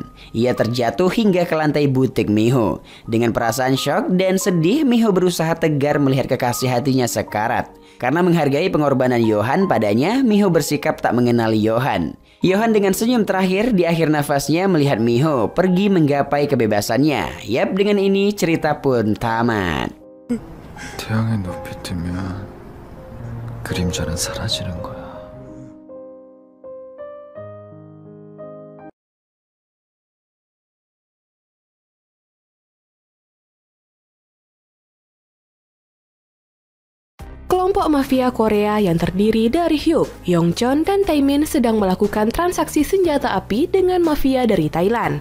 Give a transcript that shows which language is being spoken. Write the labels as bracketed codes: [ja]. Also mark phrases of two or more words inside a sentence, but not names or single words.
[id] Ia terjatuh hingga ke lantai butik Miho. Dengan perasaan syok dan sedih, Miho berusaha tegar melihat kekasih hatinya sekarat. Karena menghargai pengorbanan Yohan padanya, Miho bersikap tak mengenali Yohan. Yohan dengan senyum terakhir di akhir nafasnya melihat Miho pergi menggapai kebebasannya. Yap, dengan ini cerita pun tamat. [ko] 태양의 높이 뜨면 그림자는 사라지는 거야. [id] Kelompok mafia Korea yang terdiri dari Hyuk, Yongchon, dan Taemin sedang melakukan transaksi senjata api dengan mafia dari Thailand.